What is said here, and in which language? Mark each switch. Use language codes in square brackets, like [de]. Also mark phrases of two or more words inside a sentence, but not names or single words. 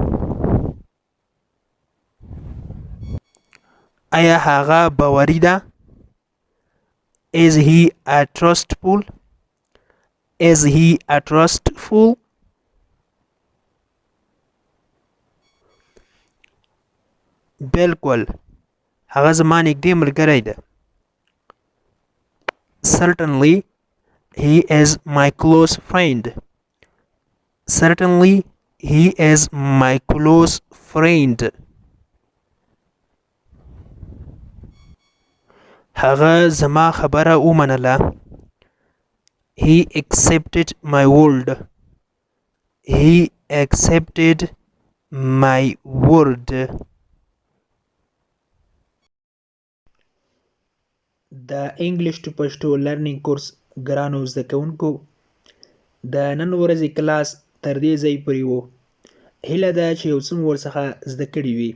[ps] آیا هغه باوري ده؟ [en] Is he a trustful? Is he a trustful? [ps] بالکل هغه زما نږدې ملګری ده. [en] Certainly he is my close friend. Certainly he is my close friend. [ps] هغه زما خبره ومنله. [en] He accepted my word. He accepted my word. [ps] د [en] English to Pashto learning course [ps] ګرانو زده کوونکو، د نن ورځې کلاس تر دې ځای پورې و. هیله ده چې یو څه مو ورڅخه زده کړي وي.